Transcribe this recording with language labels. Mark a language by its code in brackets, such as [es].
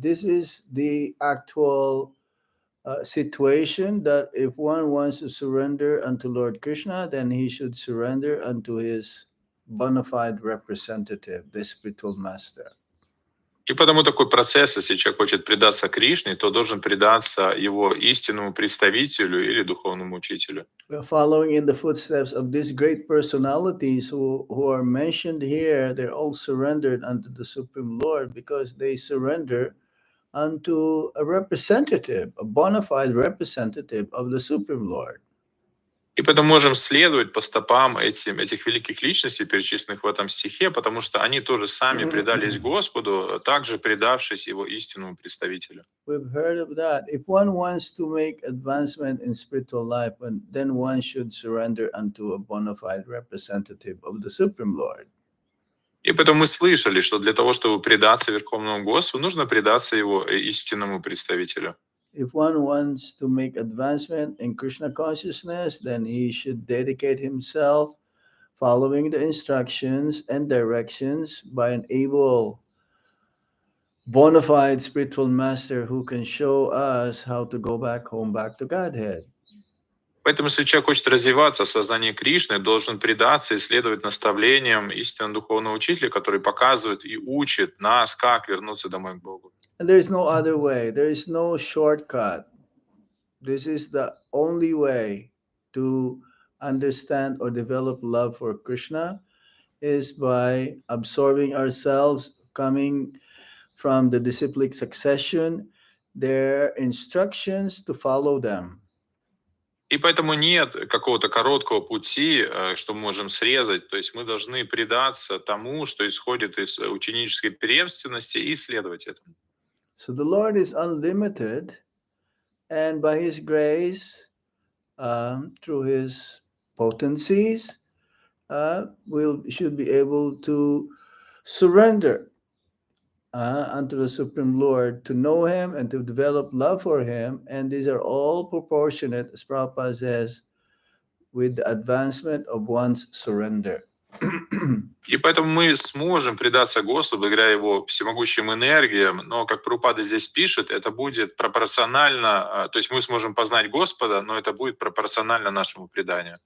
[en] Yeah, this is the actual situation that if one wants to surrender unto Lord Krishna, then he should surrender unto his bona fide representative, the spiritual master. [ru] И потому такой процесс, если человек хочет предаться Кришне, то должен предаться его истинному представителю или духовному учителю. [en] Following in the footsteps of these great personalities who are mentioned here, they're all surrendered unto the Supreme Lord because they surrender unto a representative, a bona fide representative of the Supreme Lord. [ru] И поэтому можем следовать по стопам этих великих личностей, перечисленных в этом стихе, потому что они тоже сами предались Господу, также предавшись Его истинному представителю. [en] We've heard of that. If one wants to make advancement in spiritual life, then one should surrender unto a bona fide representative of the Supreme Lord. [ru] И поэтому мы слышали, что для того, чтобы предаться Верховному Господу, нужно предаться Его истинному представителю. [en] If one wants to make advancement in Krishna consciousness, then he should dedicate himself following the instructions and directions by an able, bona fide spiritual master who can show us how to go back home, back to Godhead. [ru] Поэтому, если человек хочет развиваться в сознании Кришны, должен предаться и следовать наставлениям истинного духовного учителя, который показывает и учит нас, как вернуться домой к Богу. [en] And there is no other way. There is no shortcut. This is the only way to understand or develop love for Krishna is by absorbing ourselves, coming from the disciplic succession, their instructions to follow them. [ru] И поэтому нет какого-то короткого пути, что мы можем срезать. То есть мы должны предаться тому, что исходит из ученической преемственности, и следовать этому. [en] So the Lord is unlimited, and by His grace, through His potencies, we should be able to surrender unto the Supreme Lord, to know Him and to develop love for Him. And these are all proportionate, as Prabhupada says, with the advancement of one's surrender. [ru] И поэтому мы сможем предаться Господу благодаря Его всемогущим энергиям, но, как Прабхупада здесь пишет, это будет пропорционально, то есть мы сможем познать Господа, но это будет пропорционально нашему преданию.